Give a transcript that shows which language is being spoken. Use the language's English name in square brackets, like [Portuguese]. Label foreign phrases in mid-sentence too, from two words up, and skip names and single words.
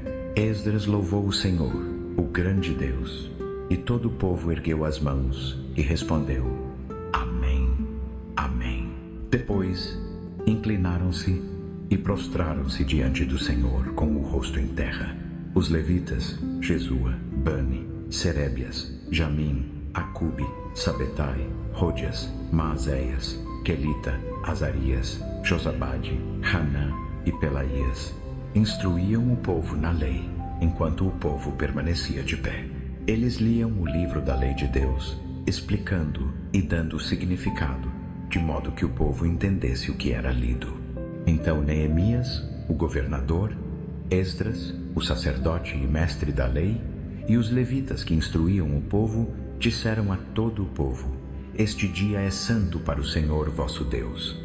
[Portuguese] Esdras louvou o Senhor, o grande Deus, e todo o povo ergueu as mãos e respondeu: Amém, Amém. Depois, inclinaram-se e prostraram-se diante do Senhor com o rosto em terra. Os levitas, Jesua, Bani, Serebias, Jamim, Acube, Sabetai, Rodias, Maazéias, Quelita, Azarias, Josabade, Hanã e Pelaías, instruíam o povo na lei, enquanto o povo permanecia de pé. Eles liam o livro da lei de Deus, explicando e dando significado, de modo que o povo entendesse o que era lido. Então Neemias, o governador, Esdras, o sacerdote e mestre da lei, e os levitas que instruíam o povo, disseram a todo o povo: Este dia é santo para o Senhor vosso Deus.